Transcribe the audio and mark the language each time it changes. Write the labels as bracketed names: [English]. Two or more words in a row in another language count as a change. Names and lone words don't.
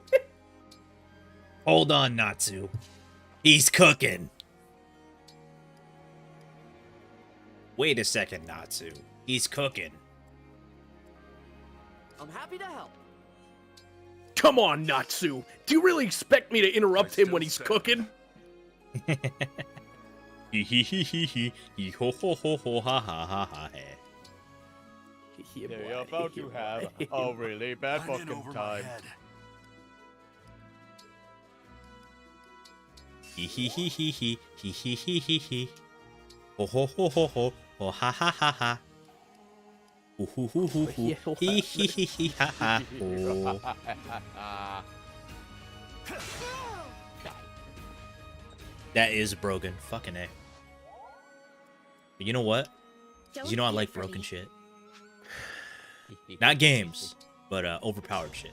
[English] Hold on, Natsu. He's cooking. Wait a second, Natsu. He's cooking. I'm happy to help. Come on, Natsu. Do you really expect me to interrupt him when he's cooking? Hee hee hee hee hee hee ho ho ho ho ha ha ha ha he. They're about to have a really bad fucking time. Hee hee hee hee hee hee hee hee hee hee. Ho ho ho ho ho ho ha ha ha ha. Hoo hoo hoo hoo hoo. Hee hee hee hee ha ha. Oh. That is broken. Fucking A. But you know what? You know I like broken shit. Not games, but overpowered shit.